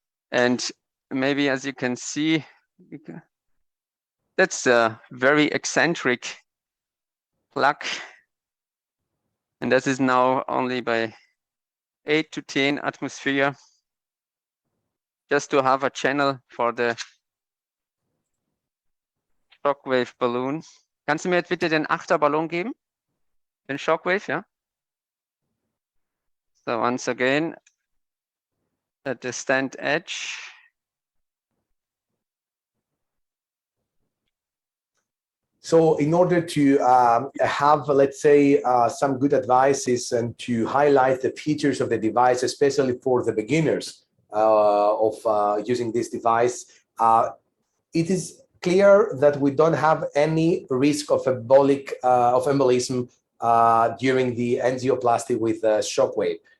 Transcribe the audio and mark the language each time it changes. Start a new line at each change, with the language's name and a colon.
English: And maybe as you can see, that's a very eccentric plaque. And this is now only by 8 to 10 atmosphere, just to have a channel for the Shockwave Balloon.
German: Kannst du mir jetzt bitte den 8er Ballon geben? Den Shockwave, ja?
English: So once again, at the stand edge. So in order to have, let's say, some good advices and to highlight the features of the device, especially for the beginners of using this device, it is clear that we don't have any risk of embolism during the angioplasty with shockwave.